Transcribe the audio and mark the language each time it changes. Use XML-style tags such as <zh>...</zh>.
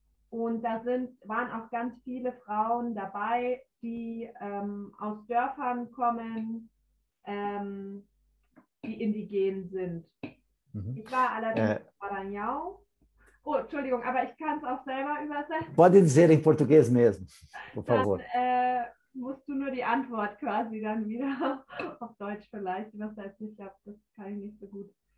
<de>Und da waren auch ganz viele Frauen dabei, die aus Dörfern kommen, die indigen sind. Ich war allerdings in Maranhão. Oh, Entschuldigung, aber ich kann es auch selber übersetzen.</de> <pt>Pode dizer em português mesmo, por favor.</pt> <de>Dann musst du nur die Antwort quasi dann wieder auf Deutsch vielleicht übersetzen. Ich glaube, das kann ich nicht so gut.</de>